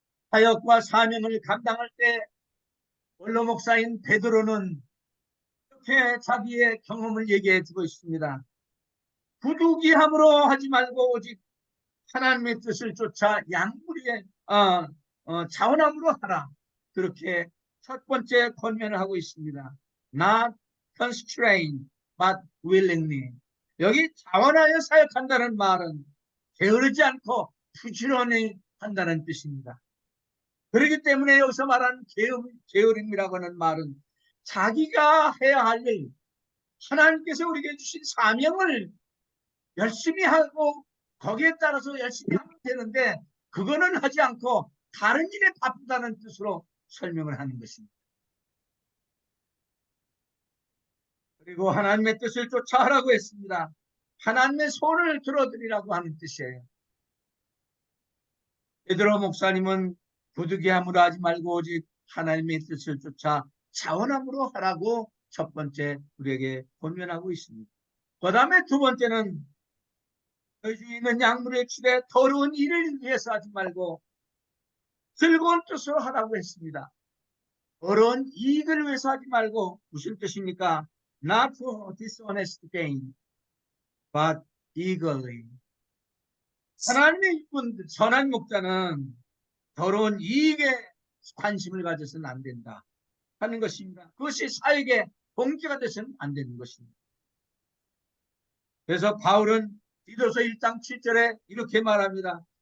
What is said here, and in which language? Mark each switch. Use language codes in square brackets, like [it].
[ko] 사역과 사명을 감당할 때 원로 목사인 베드로는 이렇게 자기의 경험을 얘기해 주고 있습니다. 부득이함으로 하지 말고 오직 하나님의 뜻을 쫓아 양무리에 자원함으로 하라. 그렇게 첫 번째 권면을 하고 있습니다. [en] Not constrained, but willingly. [ko] 여기 자원하여 사역한다는 말은 게으르지 않고 부지런히 한다는 뜻입니다. 그렇기 때문에 여기서 말하는 게으름이라고 하는 말은 자기가 해야 할 일, 하나님께서 우리에게 주신 사명을 열심히 하고 거기에 따라서 열심히 하면 되는데 그거는 하지 않고 다른 일에 바쁘다는 뜻으로 설명을 하는 것입니다. 그리고 하나님의 뜻을 쫓아 하라고 했습니다. 하나님의 손을 들어드리라고 하는 뜻이에요. 베드로 목사님은 부득이함으로 하지 말고 오직 하나님의 뜻을 쫓아 자원함으로 하라고 첫 번째 우리에게 권면하고 있습니다. 그 다음에 두 번째는 너희 중에 있는 양물의 치되 더러운 일을 위해서 하지 말고 즐거운 뜻으로 하라고 했습니다. 더러운 이익을 위해서 하지 말고 무슨 뜻입니까? [en] Not for dishonest gain, but eagerly. [ko] 하나님의 이쁜 선한 목자는 더러운 이익에 관심을 가져서는 안 된다 하는 것입니다. 그것이 사역의 동기가 되서는 안 되는 것입니다. 그래서 바울은 디도서 1장 7절에 이렇게 말합니다.